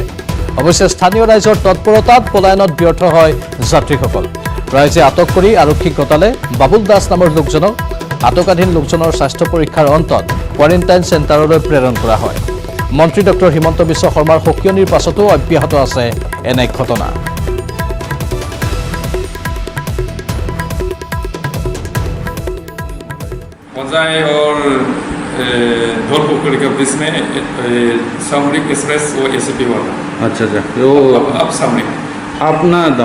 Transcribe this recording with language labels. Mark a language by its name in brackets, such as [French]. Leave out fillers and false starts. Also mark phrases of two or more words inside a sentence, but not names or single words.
[Assamese] অৱশ্যে স্থানীয় ৰাইজৰ তৎপৰতাত পলায়নত ব্যৰ্থ হয় যাত্ৰীসকল। ৰাইজে আটক কৰি আৰক্ষীক গতালে। বাবুল দাস নামৰ লোকজনক আটকাধীন লোকজনৰ স্বাস্থ্য পৰীক্ষাৰ অন্তত [English] quarantine centerলৈ [Assamese] প্ৰেৰণ কৰা হয়। মন্ত্ৰী ডক্টৰ হিমন্ত বিশ্ব শৰ্মাৰ সকিয়নিৰ পাছতো অব্যাহত আছে এনে ঘটনা। [Hindi] होजाई और धौलपुखुरी के बीच में सामरिक एक्सप्रेस वो एसीपी हुआ था। अच्छा अच्छा वो अब सामरिक अपना डाउन